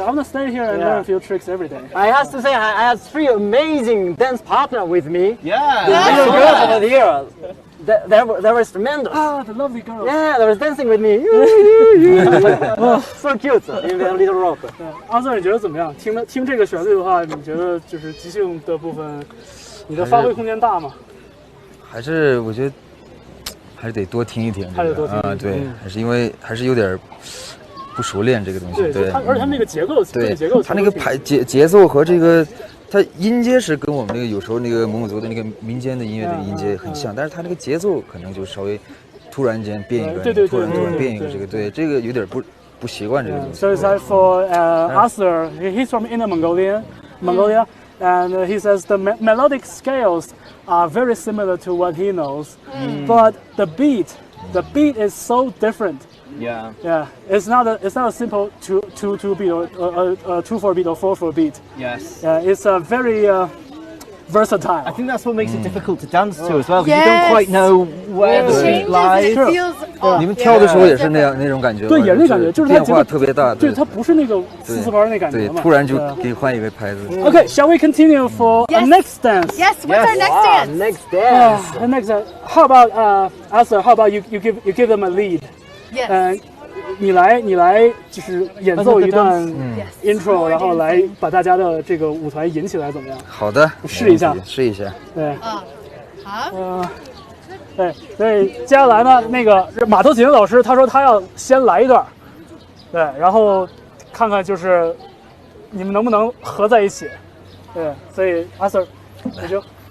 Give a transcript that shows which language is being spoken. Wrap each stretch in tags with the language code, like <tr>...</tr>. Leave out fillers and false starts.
<en>I want to stay here and learn a few tricks every day. I have to say, I had 3 amazing dance partners with me. Yeah. The little girls over here. They were tremendous. Ah, the lovely girls. Yeah, they were dancing with me. So cute in their little rope.</en> <zh>阿瑟，你觉得怎么样？听这个旋律的话，你觉得就是即兴的部分，你的发挥空间大吗？还是我觉得还是得多听一听这个啊，对，还是有点不熟练这个东西。对，而且它那个结构，对，结构，它那个节奏和这个。它音阶是跟我们那个有时候那个蒙古族的那个民间的音乐的音阶很像，但是它那个节奏可能就稍微突然间变一个，突然变一个，这个有点不习惯这个东西。</zh> <en>So it's like for Arthur, he's from Inner Mongolia, and he says the melodic scales are very similar to what he knows, but the beat is so different. Yeah. Yeah. It's not a simple two beat or 2/4 beat or 4/4 beat. Yes. Yeah. It's a very versatile. I think that's what makes it difficult to dance to as well, because you don't quite know where the beat lies. It feels</en> <zh>你们跳的时候也是那种感觉吗？对，也是那感觉，就是变化特别大。对，它不是那个四拍那感觉嘛。对，突然就给换一个拍子。</zh> <en>Okay, shall we continue for a next dance? Yes. What's our next dance? Next dance. The next dance. How about Arthur? How about you give them a lead? Yes.</en> <zh>你来就是演奏一段 intro， 然后来把大家的这个舞团引起来，怎么样？好的，试一下。对。好。对，所以接下来呢，那个马头琴老师他说他要先来一段，对，然后看看就是你们能不能合在一起，对，所以阿 Sir， 你就</zh>